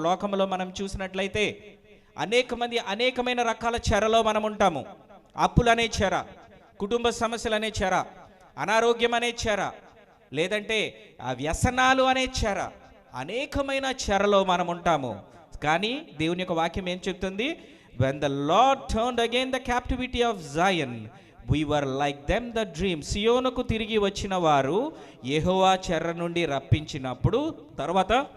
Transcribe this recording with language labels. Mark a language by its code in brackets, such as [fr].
[te] లోకములో మనం చూసినట్లయితే అనేకమైన రకాల చెరలో మనం ఉంటాము. అప్పులనే చెర, కుటుంబ సమస్యలనే చెర, అనారోగ్యం అనే చెర, లేదంటే వ్యసనాలు అనే చెర, అనేకమైన చెరలో మనం ఉంటాము. కానీ దేవుని యొక్క వాక్యం ఏం చెప్తుంది? [en] When the Lord turned again the captivity of Zion, we were like them that dream. [te] సియోనుకు తిరిగి వచ్చిన వారు యెహోవా చెర నుండి రప్పించినప్పుడు తర్వాత